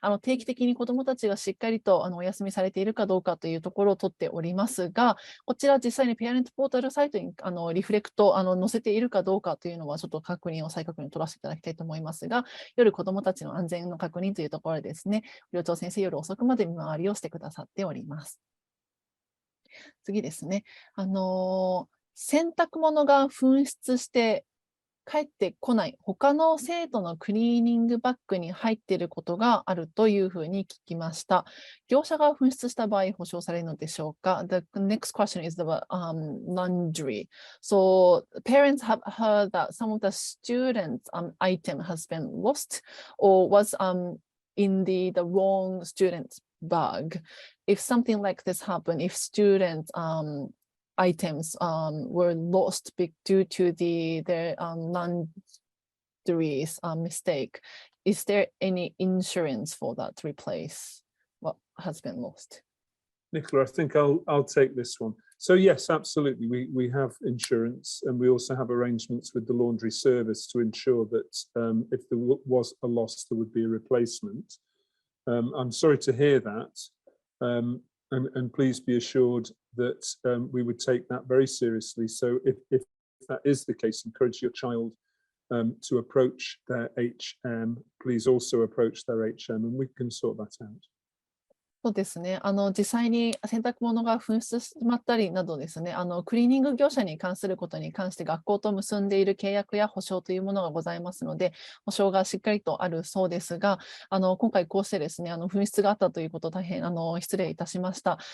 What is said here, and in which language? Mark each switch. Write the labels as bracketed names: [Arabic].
[Japanese] 定期的に子どもたちがしっかりとお休みされているかどうかというところを取っておりますが、こちら実際にペアレントポータルサイトにリフレクト載せているかどうかというのはちょっと再確認を取らせていただきたいと思いますが、夜子どもたちの安全の確認というところでですね、寮長先生夜遅くまで見回りをしてくださっております。次ですね。洗濯物が紛失して帰ってこない他の生徒のクリーニングバッグに入っていることがあるというふうに聞きました。業者が紛失した場合保証されるのでしょうか。 [English] The next question is about laundry. So parents have heard that some of the students' item has been lost or was in the wrong student's bag. If something like this happened, if students items were lost due to their laundry's mistake, is there any insurance for that to replace what has been lost. Nicola, I think I'll take this one. So yes, absolutely. We have insurance, and we also have arrangements with the laundry service to ensure that if there was a loss, there would be a replacement. I'm sorry to hear that, and please be assured that we would take that very seriously. So if that is the case, encourage your child to approach their HM. Please also approach their HM, and we can sort that out. [Japanese] そうですね。実際に洗濯物が紛失してしまったりなどですね、クリーニング業者に関することに関して学校と結んでいる契約や保証というものがございますので、保証がしっかりとあるそうですが、今回こうしてですね、紛失があったということ、大変失礼いたしました。